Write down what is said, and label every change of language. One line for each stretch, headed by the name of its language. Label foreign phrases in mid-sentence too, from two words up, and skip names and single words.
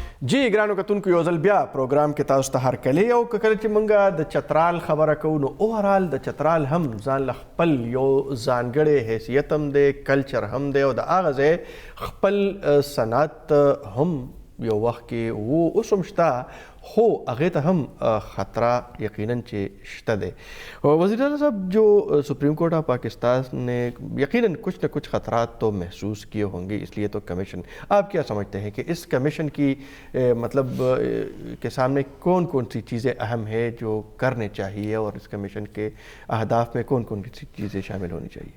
Pashto: جی ګرانو کتونکو یو ځل بیا پروګرام کې تاسو ته هرکلی او که کله چې موږ د چترال خبره کوو نو اوورال د چترال هم ځان له خپل یو ځانګړی حیثیت هم دی، کلچر هم دی او د هغه ځای خپل صنعت هم یو وخت کې و اوس هم شته، خو هغې ته هم خطرہ یقیناً چې شته دی.
Urdu: وزیر اعلیٰ صاحب، جو سپریم کورٹ آف پاکستان نے یقیناً کچھ نہ کچھ خطرات تو محسوس کیے ہوں گے، اس لیے تو کمیشن، آپ کیا سمجھتے ہیں کہ اس کمیشن کی مطلب کے سامنے کون کون سی چیزیں اہم ہیں جو کرنے چاہیے اور اس کمیشن کے اہداف میں کون کون سی چیزیں شامل ہونی چاہیے؟